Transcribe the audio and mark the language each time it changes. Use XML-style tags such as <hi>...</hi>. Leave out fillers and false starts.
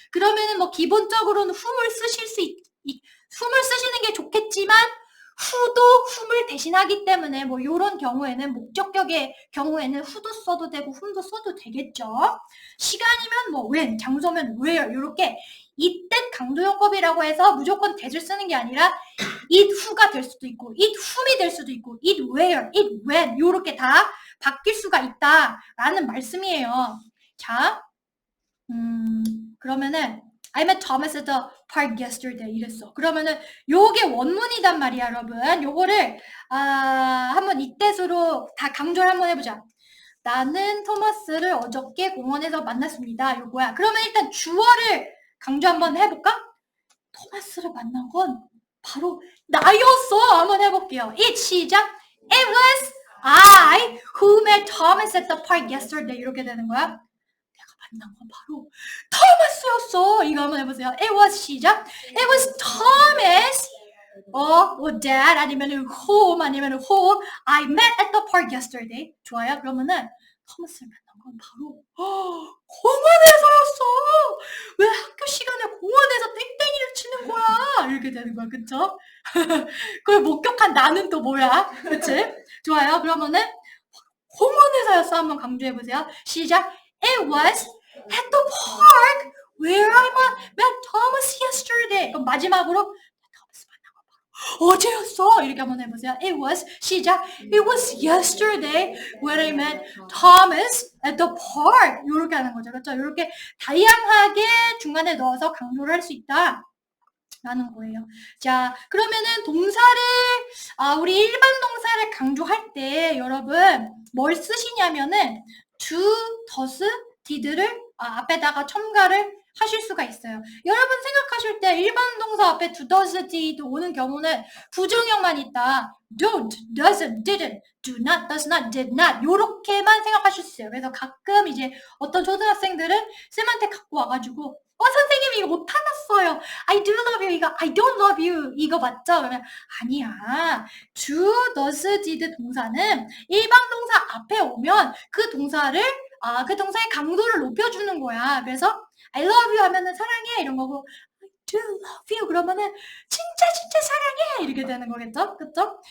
<ko>그러면은 뭐 기본적으로는 whom을 쓰실 whom을 쓰시는 게 좋겠지만 who도 whom을 대신하기 때문에 뭐 이런 경우에는 목적격의 경우에는 who도 써도 되고 whom도 써도 되겠죠. 시간이면 뭐 when, 장소면 where 이렇게 이때 강조용법이라고 해서 무조건 that을 쓰는 게 아니라 it who가 될 수도 있고 it whom이 될 수도 있고 it where, it when 이렇게 다 바뀔 수가 있다라는 말씀이에요. 자, 그러면은</ko> <en>I met Thomas at the park yesterday</en> <ko>이랬어. 그러면은 요게 원문이단 말이야, 여러분. 요거를 한번 이때수로 다 강조를 한번 해보자. 나는 토마스를 어저께 공원에서 만났습니다. 요거야. 그러면 일단 주어를 강조 한번 해볼까? 토마스를 만난 건 바로 나였어. 한번 해볼게요. it 시작.</ko> <en>It was I who met Thomas at the park yesterday.</en> <ko>이렇게 되는 거야. 만난 건 바로 토마스였어. 이거 한번 해보세요.</ko> <en>It was</en> <ko>시작.</ko> <en>It was Thomas. dad</en> <ko>아니면</ko> <en>whom 아니면 who I met at the park yesterday.</en> <ko>좋아요. 그러면은 토마스를 만난 건 바로 공원에서였어. 왜 학교 시간에 공원에서 땡땡이를 치는 거야? 이렇게 되는 거야. 그쵸? 그걸 목격한 나는 또 뭐야? 그치? 좋아요. 그러면은 공원에서였어. 한번 강조해보세요. 시작.</ko> <en>It was at the park where I met Thomas yesterday.</en> <ko>그럼 마지막으로 토마스 만난 거 바로 어제였어. 이렇게 한번 해보세요.</ko> <en>It was</en> <ko>시작.</ko> <en>It was yesterday when I met Thomas at the park.</en> <ko>이렇게 하는 거죠. 그렇죠? 이렇게 다양하게 중간에 넣어서 강조를 할 수 있다. 라는 거예요. 자, 그러면은 동사를 우리 일반 동사를 강조할 때 여러분 뭘 쓰시냐면은 do, does, did를 앞에다가 첨가를 하실 수가 있어요. 여러분 생각하실 때 일반 동사 앞에 do, does, did 오는 경우는 부정형만 있다.</ko> <en>don't, doesn't, didn't, do not, does not, did not</en> <ko>요렇게만 생각하실 수 있어요. 그래서 가끔 이제 어떤 초등학생들은 쌤한테 갖고 와가지고 선생님 이거 못 알았어요.</ko> <en>I do love you</en> <ko>이거</ko> <en>I don't love you 이거</en> <ko>맞죠? 그러면 아니야. do, does, did 동사는 일반 동사 앞에 오면 그 동사를 그 동사의 강도를 높여주는 거야. 그래서</ko> <en>I love you</en> <ko>하면은 사랑해 이런 거고</ko> <en>I do love you</en> <ko>그러면은 진짜 사랑해 이렇게 되는 거겠죠? 그쵸?</ko>